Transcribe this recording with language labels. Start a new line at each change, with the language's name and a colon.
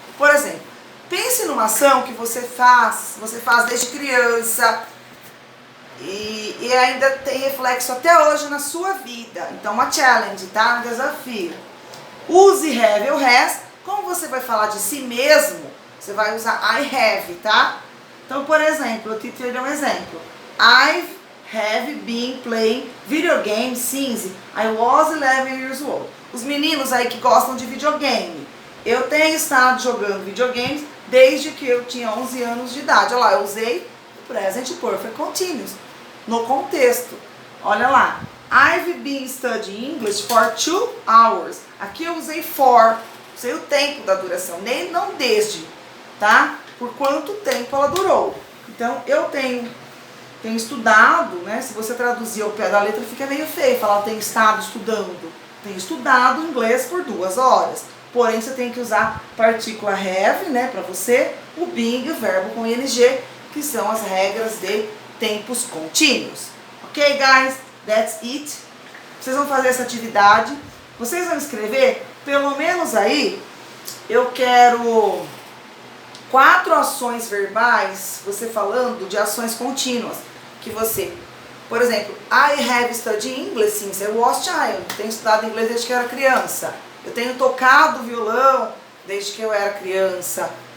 Portuguese: Por exemplo, pense numa ação que você faz desde criança e ainda tem reflexo até hoje na sua vida. Então, uma challenge, tá? Um desafio. Use have ou has. Como você vai falar de si mesmo, você vai usar I have, tá? Então, por exemplo, eu te dei um exemplo.
English: I have been playing video games since I was 11 years old.
Portuguese: Os meninos aí que gostam de videogame. Eu tenho estado jogando videogames desde que eu tinha 11 anos de idade. Olha lá, eu usei o present perfect continuous no contexto. Olha lá.
English: I've been studying English for 2 hours.
Portuguese: Aqui eu usei for. Usei o tempo da duração, nem não desde, tá? Por quanto tempo ela durou. Então, eu tenho estudado, né? Se você traduzir ao pé da letra, fica meio feio falar eu tenho estado estudando. Tenho estudado inglês por 2 horas. Porém, você tem que usar partícula have, né? Para você, o being e o verbo com ing, que são as regras de tempos contínuos.
English: Ok, guys? That's it.
Portuguese: Vocês vão fazer essa atividade. Vocês vão escrever, pelo menos aí, eu quero 4 ações verbais, você falando de ações contínuas. Que você, por exemplo,
English: I have studied English since I was child.
Portuguese: Tenho estudado inglês desde que eu era criança. Eu tenho tocado violão desde que eu era criança.